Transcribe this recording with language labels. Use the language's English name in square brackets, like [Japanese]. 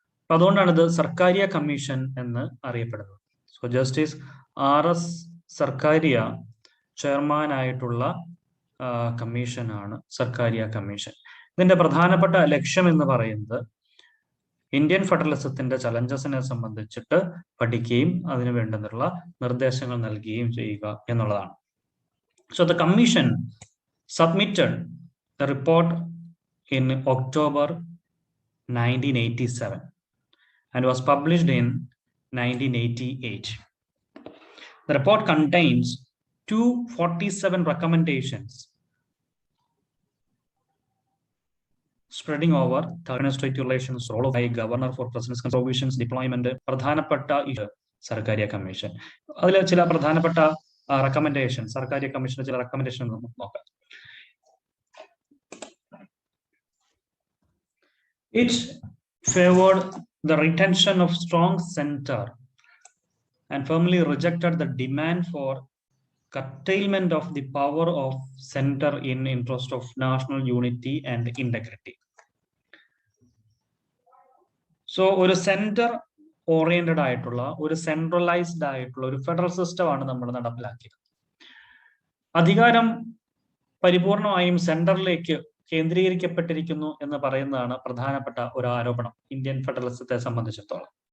[Malayalam] അതുകൊണ്ടാണ് ഇത് സർക്കാരിയ കമ്മീഷൻ എന്ന് അറിയപ്പെടുന്നത്. So justice RS Sarkaria chairman ആയിട്ടുള്ള കമ്മീഷനാണ് സർക്കാരിയ കമ്മീഷൻ. ഇതിന്റെ പ്രധാനപ്പെട്ട ലക്ഷ്യം എന്ന് പറയുന്നത് ഇന്ത്യൻ ഫെഡറലിസത്തിന്റെ ചലഞ്ചസിനെ സംബന്ധിച്ചിട്ട് പഠിക്കുകയും അതിനു വേണ്ടുന്നുള്ള നിർദ്ദേശങ്ങൾ നൽകുകയും ചെയ്യുക എന്നുള്ളതാണ്. [English] So the commission submitted the report in October 1987 and was published in 1988. The report contains 247 recommendations spreading over state relations, role of governor for president's provisions, deployment, [Malayalam] പ്രധാനപ്പെട്ട സർക്കാരിയ കമ്മീഷൻ. അതിൽ ചില പ്രധാനപ്പെട്ട റെക്കമെൻഡേഷൻ, സർക്കാരിയ കമ്മീഷന്റെ ചില റെക്കമെൻഡേഷൻ നമുക്ക് നോക്കാം. [English] It favored the retention of strong center and firmly rejected the demand for curtailment of the power of center in interest of national unity and integrity. [Malayalam] So ഒരു centre oriented ആയിട്ടുള്ള, ഒരു centralised ആയിട്ടുള്ള ഒരു federal system ആണ് നമ്മൾ നടപ്പിലാക്കിയത്. അധികാരം പരിപൂർണമായും സെന്ററിലേക്ക് കേന്ദ്രീകരിക്കപ്പെട്ടിരിക്കുന്നു എന്ന് പറയുന്നതാണ് പ്രധാനപ്പെട്ട ഒരു ആരോപണം ഇന്ത്യൻ ഫെഡറലിസത്തെ സംബന്ധിച്ചിടത്തോളം.